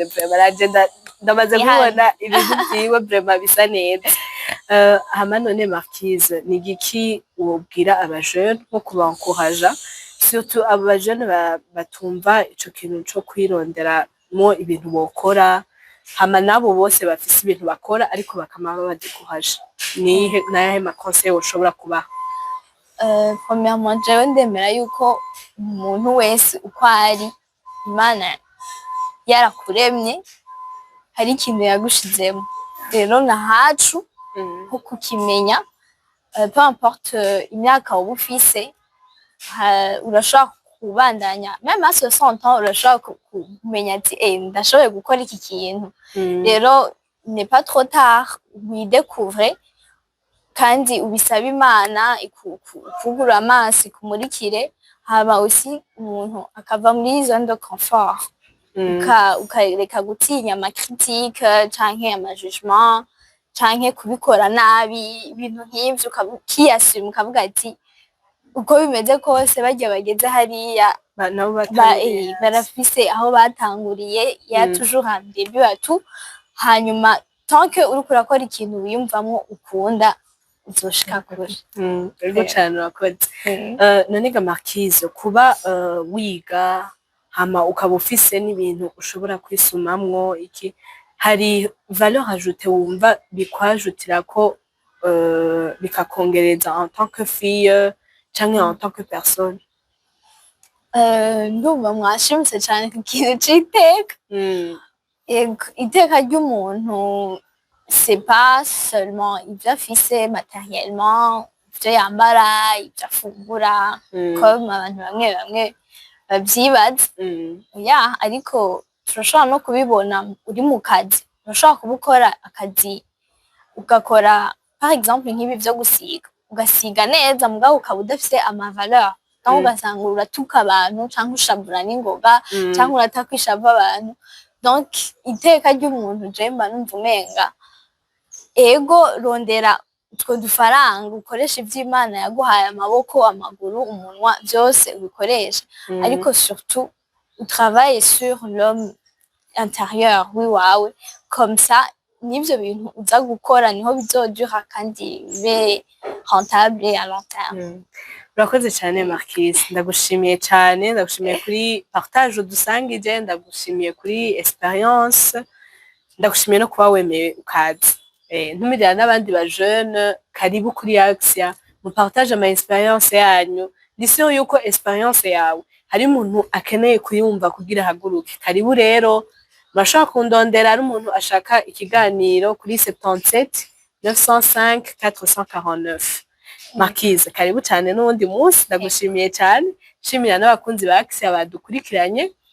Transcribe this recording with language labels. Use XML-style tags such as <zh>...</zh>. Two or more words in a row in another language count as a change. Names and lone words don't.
<rn>baragenda ndamaze kubona ibintu byiwe vraiment bisa neza hama none Marquise ni giki wobwira abajeune nko kubankoraja surtout aba jeune batumva ico kintu cyo kwironderamo ibintu bokora hama nabo bose bafise ibintu bakora ariko bakamara badikuhaje nihe nahe ma conseil ushobora kubaha premièrement jewe ndemera yuko umuntu wese uko ari Imana yarakuremye hari ikintu yagushizemo rero nahacu nko kukimenya</rn> <fr>peu importe</fr> <rn>imyaka uba ufise urashobora kubandanya</rn> <fr>même à 60 ans</fr> <rn>urashobora kumenya ati ndashoboye gukora iki kintu rero</rn> <fr>n'est pas trop tard</fr> <rn>widécouvre kandi ubisaba Imana ikugura amaso ikumurikire haba aussi umuntu akava muri</rn> <fr>zone de</fr> <rn>confort ukareka gutinya ama critique canke ama jugement canke kubikora nabi ibintu nk'ivyo ukiyasuma ukavuga ati uko bimeze kose bajya bageze hariya barafise aho batanguriye</rn> <fr>ya toujours un début à tout</fr> <rn>hanyuma</rn> <fr>tant que</fr> <rn>uriko urakora ikintu wiyumvamwo ukunda uzoshika kure ego cyane urakoze none ga Marquise kuba wiga hama ukaba ufise n'ibintu ushobora kwisumamwo iki hari</rn> <fr>valeur ajoutée</fr> <rn>wumva bikwajutira ko bikakongereza</rn> <fr>en tant que fille</fr> <rn>canke</rn> <fr>en tant que personne</fr> <rn>ndumva mwashimuse cyane ku kintu c'iteka iteka ry'umuntu</rn> <fr>c'est pas seulement</fr> <rn>ibyo afise matériellement ibyo yambara ibyo afungura comme abantu bamwe babyibaza ariko turashobora no kubibona uri mu kazi urashobora kubukora akazi ugakora</rn> <fr>par exemple</fr> <rn>nk'ibi byo gusiga ugasiga neza mugabo ukaba udafise ama valeur kandi ugasanga uratuka abantu cyangwa ushabura n'ingoga cyangwa uratakwishabva abantu donc iteka ry'umuntu je mba numva umenga ego rondera utwo dufaranga ukoresha ivy'Imana yaguhaye amaboko amaguru umunwa byose ubikoresha ariko surtout utravaille</rn> <fr>sur l'homme intérieur</fr> <rn>wiwawe</rn> <fr>comme ça</fr> <rn>nivyo bintu uza gukora niho bizodura kandi bibe</rn> <fr>rentable à long terme</fr> <rn>urakoze cyane Marquise ndagushimiye cyane ndagushimiye kuri partage udusangije ndagushimiye kuri experience ndagushimiye no kuba wemeye ukazi ntumirira n'abandi ba jeune karibu kuri Axia mu partage ama experience yanyu ndisiyo yuko experience yawe hari umuntu akeneye kuyumva kugira haguruke karibu rero murashobora kundondera ari umuntu ashaka ikiganiro kuri 77 905 449 Marquise karibu cyane n'undi munsi ndagushimiye cyane shimira n'abakunzi ba Axia badukurikiranye</rn>